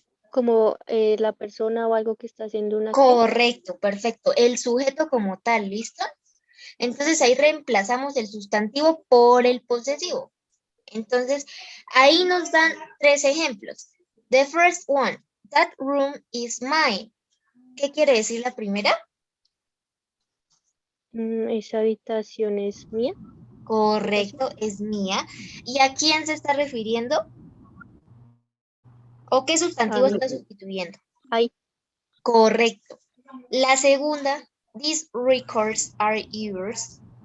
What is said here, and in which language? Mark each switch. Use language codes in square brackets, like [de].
[es] Como la persona o algo que está haciendo una acción. Correcto, perfecto. El sujeto como tal, ¿listo? Entonces ahí reemplazamos el sustantivo por el posesivo. Entonces ahí nos dan tres ejemplos. [en] The first one, that room is mine. [es] ¿Qué quiere decir la primera? Esa habitación es mía. Correcto, es mía. ¿Y a quién se está refiriendo? ¿O qué A sustantivo mí. está sustituyendo? [en] I, [es] Correcto. La segunda, these records are yours.